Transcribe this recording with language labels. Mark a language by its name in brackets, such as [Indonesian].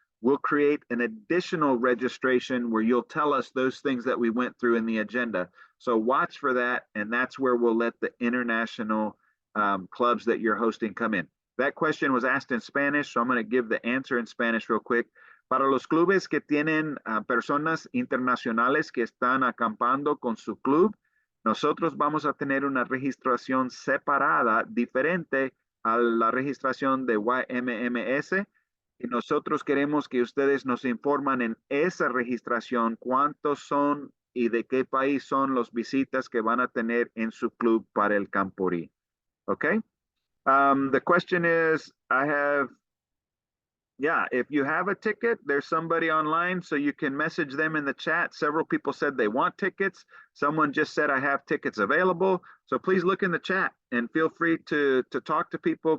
[English] We'll create an additional registration where you'll tell us those things that we went through in the agenda. So watch for that, and that's where we'll let the international clubs that you're hosting come in. That question was asked in Spanish, so I'm going to give the answer in Spanish real quick. [Spanish] Para los clubes que tienen personas internacionales que están acampando con su club, nosotros vamos a tener una registración separada, diferente a la registración de YMMS. Y nosotros queremos que ustedes nos informan en esa registración cuántos son y de qué país son los visitas que van a tener en su club para el Camporee. [English] Okay? The question is, if you have a ticket, there's somebody online, so you can message them in the chat. Several people said they want tickets. Someone just said, I have tickets available. So please look in the chat and feel free to talk to people.